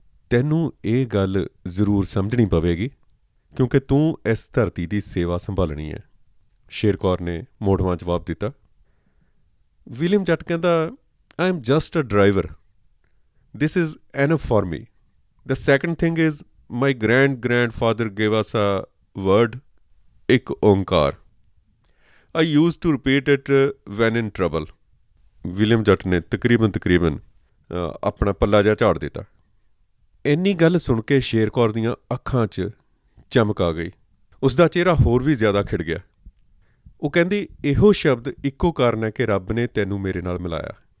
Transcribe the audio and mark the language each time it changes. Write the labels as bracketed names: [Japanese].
[Punjabi] ਤੈਨੂੰ ਇਹ ਗੱਲ ਜ਼ਰੂਰ ਸਮਝਣੀ ਪਵੇਗੀ ਕਿਉਂਕਿ ਤੂੰ ਇਸ ਧਰਤੀ ਦੀ ਸੇਵਾ ਸੰਭਾਲਣੀ ਹੈ, ਸ਼ੇਰ ਕੌਰ ਨੇ ਮੋੜਵਾਂ ਜਵਾਬ ਦਿੱਤਾ। [English] William Jatt [Punjabi] ਕਹਿੰਦਾ, [English] I am just a driver, this is enough for me. The second thing is, my grandfather gave us a word, Ik Onkar. I used to repeat it when in trouble. [Punjabi] William ਜੱਟ ਨੇ ਤਕਰੀਬਨ ਆਪਣਾ ਪੱਲਾ ਜਿਹਾ ਝਾੜ ਦਿੱਤਾ। ਇੰਨੀ ਗੱਲ ਸੁਣ ਕੇ ਸ਼ੇਰ ਕੌਰ ਦੀਆਂ ਅੱਖਾਂ 'ਚ ਚਮਕ ਆ ਗਈ। ਉਸਦਾ ਚਿਹਰਾ ਹੋਰ ਵੀ ਜ਼ਿਆਦਾ ਖਿੜ ਗਿਆ। ਉਹ ਕਹਿੰਦੀ, ਇਹੋ ਸ਼ਬਦ ਇੱਕੋ ਕਾਰਨ ਹੈ ਕਿ ਰੱਬ ਨੇ ਤੈਨੂੰ ਮੇਰੇ ਨਾਲ ਮਿਲਾਇਆ।